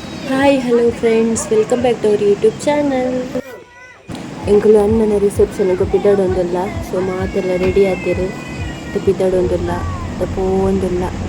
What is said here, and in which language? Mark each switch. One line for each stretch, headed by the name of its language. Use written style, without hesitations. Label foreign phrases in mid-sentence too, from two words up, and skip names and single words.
English: hi hello friends welcome back to our YouTube channel.
Tulu: ಎಂಕುಲು ಅಣ್ಣನ ರಿಸೆಪ್ಷನ್ಗೆ ಪಿದಾಡೊಂದುಲ್ಲ. ಸೊ ಮಾತೆಲ್ಲ ರೆಡಿ ಆದೆರ್ ಪಿದಾಡೊಂದುಲ್ಲ ಪೋವೊಂದುಲ್ಲ.